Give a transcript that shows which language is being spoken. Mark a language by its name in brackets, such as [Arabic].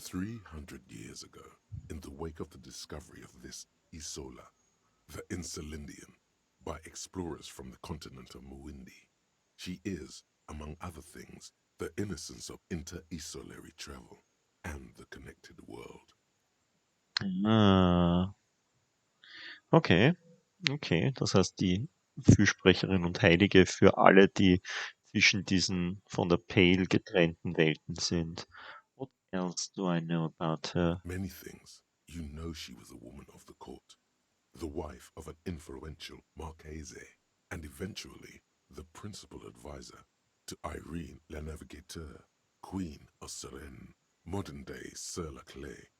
[English] 300 years ago, in the wake of the discovery of this Isola, the Insulindian, by explorers from the continent of Muindi. She is, among other things, the innocence of inter-isolary travel and the connected world. Ah. [German] Okay, okay, das heißt die Fürsprecherin und Heilige für alle, die zwischen diesen von der Pale getrennten Welten sind. [English] What else do I know about her? Many things. You know she was a woman of the court, the wife of an influential Marchese, and eventually the principal advisor to Irene la Navigateur, Queen of Suresnes, modern-day Sir La Clé.